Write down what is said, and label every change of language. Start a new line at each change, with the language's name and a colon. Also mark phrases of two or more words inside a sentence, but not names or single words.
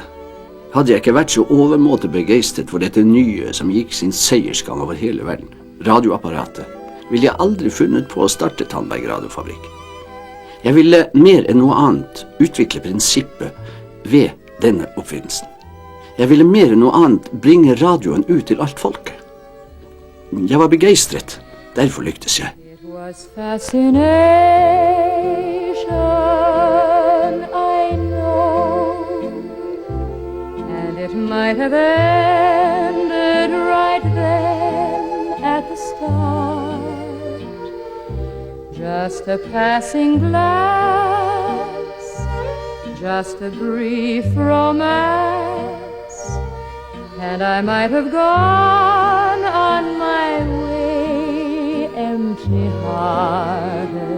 Norwegian: Hadde jeg ikke vært så overmåte begeistret for dette nye som gikk sin seiersgang over hele verden, radioapparatet, ville jeg aldri funnet på å starte Tandberg radiofabrikk. Jeg ville mer enn noe annet utvikle prinsippet ved denne oppfinnelsen. Jeg ville mer enn noe annet bringe radioen ut til alt folket. Jeg var begeistret, derfor lyktes jeg.
English: It was fascinating. I know, and it might have ended right then at the start, just a passing glance, just a brief romance, and I might have gone on my way empty-hearted.